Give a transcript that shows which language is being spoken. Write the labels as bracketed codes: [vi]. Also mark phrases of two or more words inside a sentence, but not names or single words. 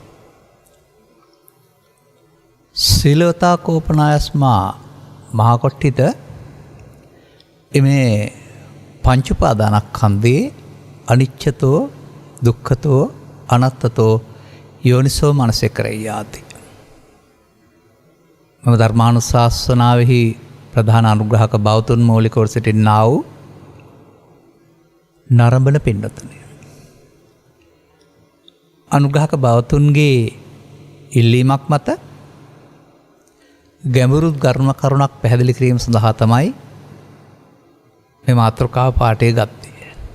[pi] සීලවතා කෝපනායස්මා මහකොට්ටිත එමේ පංචුපාදානස්කන්ධේ අනිච්චතෝ දුක්ඛතෝ අනත්තතෝ යෝනිසෝ මනසිකරයාති. [si] මම ධර්මානුශාසනාවෙහි ප්‍රධාන අනුග්‍රහක බෞතුන් මූලිකව සිටින්නා වූ නරඹන පින්නතුනි. අනුග්‍රහක බෞතුන්ගේ ඉල්ලීමක් මත ගැඹුරු ධර්ම කරුණක් පැහැදිලි කිරීම සඳහා තමයි මේ මාතෘකාව පාඨය ගත්තේ.